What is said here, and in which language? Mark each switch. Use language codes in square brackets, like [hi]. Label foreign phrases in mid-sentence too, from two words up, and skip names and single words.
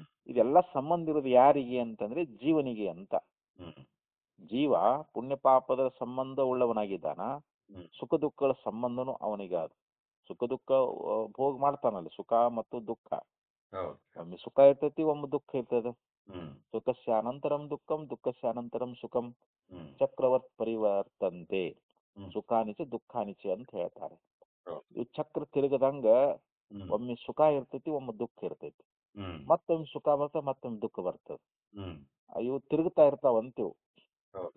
[kn] ಇದೆಲ್ಲ ಸಂಬಂಧ ಇರೋದು ಯಾರಿಗೆ ಅಂತಂದ್ರೆ ಜೀವನಿಗೆ ಅಂತ. ಹ್ಮ್ ಜೀವ ಪುಣ್ಯ ಪಾಪದ ಸಂಬಂಧ ಉಳ್ಳವನಾಗಿದ್ದಾನ, ಹ್ಮ್ ಸುಖ ದುಃಖಗಳ ಸಂಬಂಧನೂ ಅವನಿಗೆ ಅದು. ಸುಖ ದುಃಖ ಭೋಗ ಮಾಡ್ತಾನಲ್ಲಿ, ಸುಖ ಮತ್ತು ದುಃಖ. ಹೌದು. ಒಮ್ಮೆ ಸುಖ ಇರ್ತೈತಿ, ಒಮ್ಮೆ ದುಃಖ ಇರ್ತದೆ. ಹ್ಮ್ [sa] ಸುಖಸ್ಯ ಅನಂತರಂ ದುಃಖಂ, ದುಃಖಸ್ಯ ಅನಂತರಂ ಸುಖಂ, ಹ್ಮ್ ಚಕ್ರವತ್ ಪರಿವರ್ತಂತೆ, ಹ್ಮ್ ಸುಖಾನಿಚ ದುಃಖಾನಿಚ [kn] ಅಂತ ಹೇಳ್ತಾರೆ. ಹೌದು. ಇವು ಚಕ್ರ ತಿರುಗದಂಗ ಹ್ಮ್ ಒಮ್ಮೆ ಸುಖ ಇರ್ತೈತಿ, ಒಮ್ಮೆ ದುಃಖ ಇರ್ತೈತಿ. ಹ್ಮ್ ಮತ್ತೊಮ್ಮೆ ಸುಖ ಬರ್ತದೆ, ಮತ್ತೊಮ್ಮೆ ದುಃಖ ಬರ್ತದೆ. ಹ್ಮ್ ಇವು ತಿರುಗ್ತಾ ಇರ್ತಾವಂತಿವು. ಹೌದು.